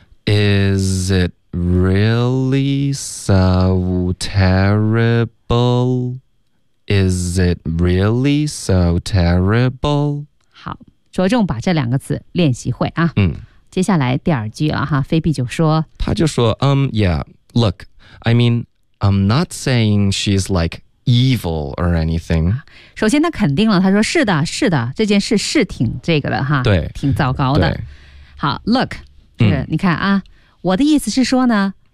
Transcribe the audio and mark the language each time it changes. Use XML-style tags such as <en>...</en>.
<en>is it really so terrible？ Is it really so terrible?</en> <zh>好，着重把这两个词练习会啊。接下来第二句了哈，菲比就说，他就说，</zh> <en>yeah, look, I mean, I'm not saying she's like evil or anything.</en> <zh>首先他肯定了，他说是的，是的，这件事是挺这个的哈，对，挺糟糕的。好， look, 你看啊，我的意思是说呢。</zh>